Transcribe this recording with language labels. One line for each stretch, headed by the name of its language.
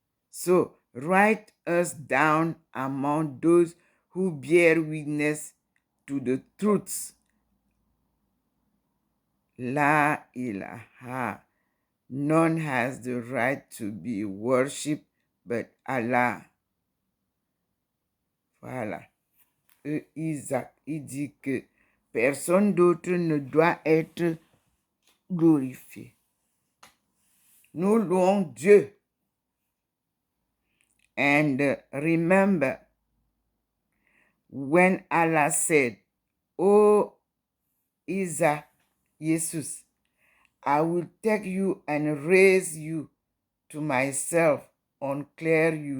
English: So write us down among those who bear witness to the truth.
Arabic: La ilaha.
English: None has the right to be worshipped but Allah.
French: Voilà. Isaac, il dit que personne d'autre ne doit être glorifié. Nous louons Dieu.
English: And remember when Allah said, "Oh, Isa, Jesus, I will take you and raise you to myself, unclear